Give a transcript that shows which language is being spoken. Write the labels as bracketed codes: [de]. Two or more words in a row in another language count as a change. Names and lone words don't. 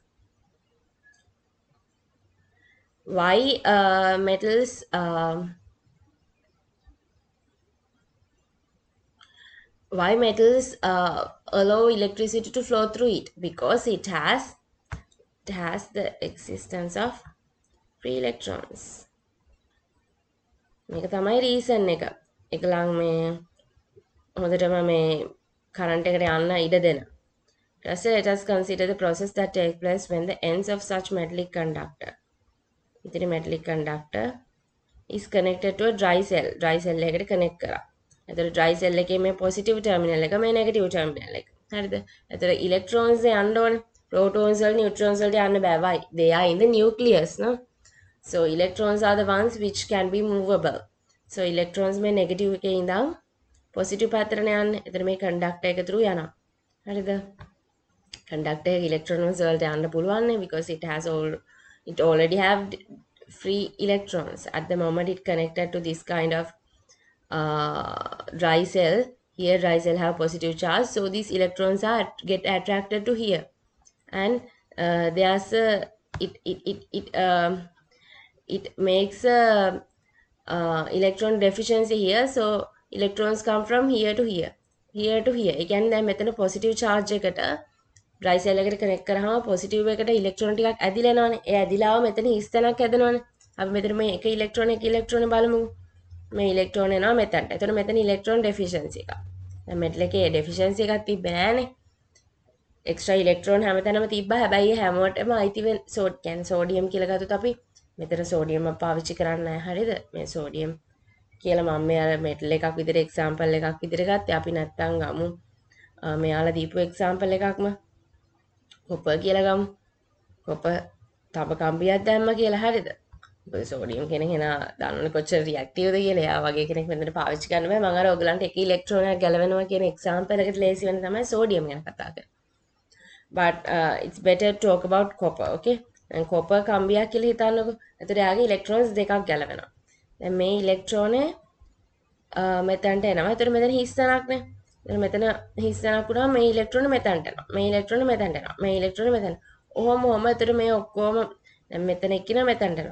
[en] Why metals allow electricity to flow through it? Because it has the existence of free electrons. [si] මේක තමයි රීසන් එක. ඒකලං මේ හොඳටම මේ කරන්ට් එකට යන්න ඉඩ දෙන. [en] Just let us consider the process that takes place when the ends of such metallic conductor. ඉතින් metallic conductor is connected to a dry cell. Dry cell [si] එකකට connect කරා. එතකොට [en] dry cell [si] එකේ මේ [en] positive terminal [si] එක මේ [en] negative terminal [si] එක. හරිද? එතකොට electrons යන්න ඕනේ. Protons වල neutrons වලට යන්න බෑ. [en] Why? They are in the nucleus, no? So electrons are the ones which can be movable. So electrons [si] මේ negative එකේ ඉඳන් positive පැත්තට යන්නේ. එතන මේ conductor එක through යනවා. හරිද? Conductor electrons වලට යන්න පුළුවන් නේ [en] because it already have free electrons. At the moment it connected to this kind of dry cell. Here dry cell have positive charge, so these electrons get attracted to here, and there's it makes a electron deficiency here, so electrons come from here to here to here. [si] ඒ කියන්නේ දැන් මෙතන [en] positive charge [si] එකට [en] dry cell [si] එකට connect කරාම positive එකට electron ටිකක් ඇදිලා යනවානේ. ඒ ඇදිලාව මෙතන හිස්තැනක් හැදෙනවානේ. අපි මෙතන මේ එක electron බලමු. මේ electron එනවා මෙතනට. එතකොට මෙතන [en] electron deficiency [si] එකක්. දැන් metal එකේ deficiency එකක් තිබ්බේ නෑනේ. [en] extra electron [si] හැමතැනම තිබ්බා. හැබැයි හැමෝටම අයිති වෙන කියන්නේ sodium කියලා ගත්තොත් අපි මෙතන sodium පාවිච්චි කරන්නේ නැහැ. හරිද? මේ sodium කියලා මම මේ අර metal එකක් විදිහට example එකක් විදිහට ගත්තේ. අපි නැත්තම් ගමු මෙයාලා දීපු example එකක්ම copper කියලා ගමු. copper තව කම්බියක් දැම්ම කියලා. හරිද? සෝඩියම් කෙනෙක් එන දන්නවනේ කොච්චර රියැක්ටිව්ද කියලා. එයා වගේ කෙනෙක් මෙතන පාවිච්චි කරන්න බෑ. මම අර ඔයගලන්ට එක ඉලෙක්ට්‍රෝනයක් ගැලවෙනවා කියන එක්සැම්පල් එකට ලේසි වෙන තමයි සෝඩියම් ගැන කතා කරන්නේ. [en] But it's better to talk about copper, okay? And copper [si] කම්බියක් කියලා හිතන්නකෝ. එතකොට එයාගේ ඉලෙක්ට්‍රෝන්ස් දෙකක් ගැලවෙනවා. දැන් මේ ඉලෙක්ට්‍රෝනේ මෙතනට එනවා. එතකොට මෙතන හිස් තැනක්නේ. එතන මෙතන හිස් තැනක් වුණාම මේ ඉලෙක්ට්‍රෝන මෙතනට එනවා. මේ ඉලෙක්ට්‍රෝන මෙතනට එනවා. මේ ඉලෙක්ට්‍රෝන මෙතන. ඔහොම එතකොට මේ ඔක්කොම දැන් මෙතන එක්කින මෙතනට එනවා.